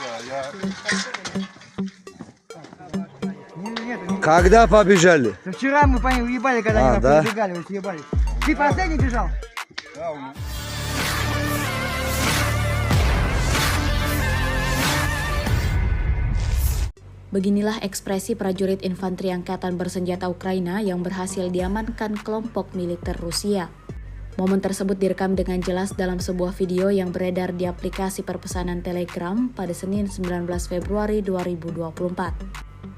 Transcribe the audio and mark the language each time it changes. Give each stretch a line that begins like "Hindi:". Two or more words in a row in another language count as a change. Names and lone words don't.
Russian: Когда побежали? Вчера мы по ним уебали, когда они да? пробегали, вот съебали. Ты последний бежал?
Indonesian: Beginilah ekspresi prajurit infanteri angkatan bersenjata Ukraina yang berhasil diamankan kelompok militer Rusia. Momen tersebut direkam dengan jelas dalam sebuah video yang beredar di aplikasi perpesanan Telegram pada Senin 19 Februari 2024.